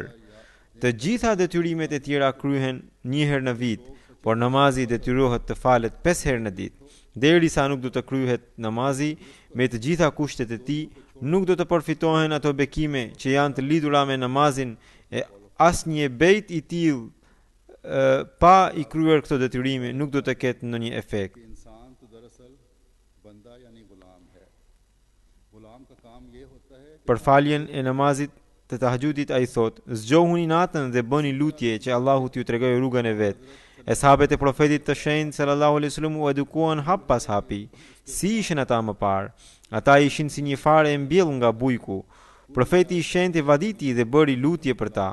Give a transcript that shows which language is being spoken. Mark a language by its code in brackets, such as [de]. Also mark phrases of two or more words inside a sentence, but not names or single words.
[sq] Të gjitha detyrimet e tjera kryhen një herë në vit, por namazi detyrohet të falet 5 herë në ditë. Derisa nuk do të kryhet namazi, me të gjitha kushtet e tij, nuk do të përfitohen ato bekime që janë të lidhura me namazin e asnjë bejt i tillë pa i kryer këto detyrime nuk do të ketë ndonjë efekt. [ur] کہ انسان تو دراصل بندہ یعنی غلام ہے. غلام کا کام یہ ہوتا ہے کہ [sq] Për faljen e namazit të tahajjudit ai thot: "Zgjohuni natën dhe bëni lutje që Allahu t'ju tregojë rrugën e vet." E sahabët e profetit të shenjtë [ar] صلى الله عليه وسلم [sq] u edukuan hap pas hapi. Si ishin ata më parë? Ata ishin si një farë e mbjellë nga bujku. Profeti i shenjtë e vaditi dhe bëri lutje për ta.